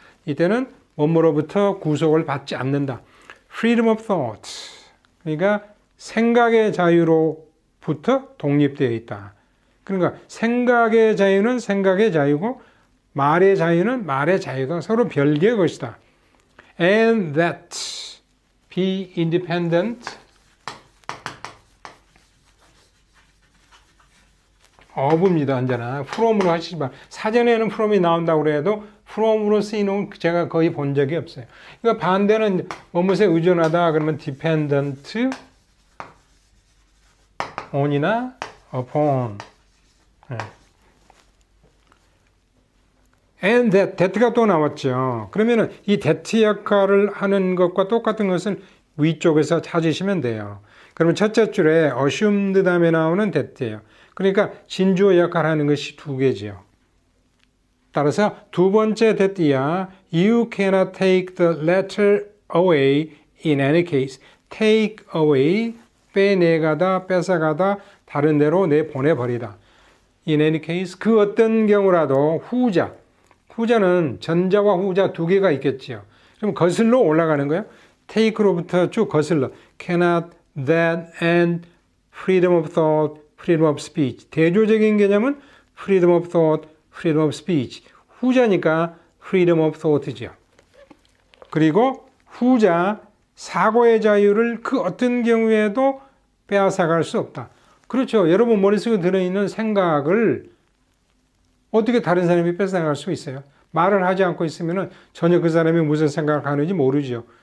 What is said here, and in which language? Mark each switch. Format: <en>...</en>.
<ko>이때는 뭐뭐로부터 구속을 받지 않는다.</ko> <en>freedom of thought</en> <ko>그러니까 생각의 자유로부터 독립되어 있다. 그러니까 생각의 자유는 생각의 자유고 말의 자유는 말의 자유다. 서로 별개의 것이다.</ko> <en>And that be independent of입니다.</en> <ko>언제나 from으로 하시지 마. 사전에는 from이 나온다고 그래도 from으로 쓰이는 제가 거의 본 적이 없어요. 그러니까 반대는 뭐뭐에 의존하다 그러면</ko> <en>dependent on</en> <ko>이나 upon. and that가 또 나왔죠. 그러면은 이 that 역할을 하는 것과 똑같은 것을 위쪽에서 찾으시면 돼요. 그러면 첫째 줄에 assumed 다음에 나오는 that예요. 그러니까 진주어 역할을 하는 것이 두 개지요. 따라서 두 번째</ko> <en>that야 you cannot take the letter away in any case.</en> <ko>take away 빼내가다 뺏어가다 다른 데로 내보내버리다. in any case 그 어떤 경우라도 후자는 전자와 후자 두 개가 있겠지요. 그럼 거슬러 올라가는 거예요.</ko> <en>take로부터</en> <ko>쭉 거슬러</ko> <en>cannot, that, and freedom of thought, freedom of speech.</en> <ko>대조적인 개념은</ko> <en>freedom of thought, freedom of speech.</en> <ko>후자니까</ko> <en>freedom of thought죠.</en> <ko>그리고 후자 사고의 자유를 그 어떤 경우에도 빼앗아갈 수 없다. 그렇죠. 여러분 머릿속에 들어있는 생각을 어떻게 다른 사람이 뺏어나갈 수 있어요? 말을 하지 않고 있으면 전혀 그 사람이 무슨 생각을 하는지 모르죠.</ko>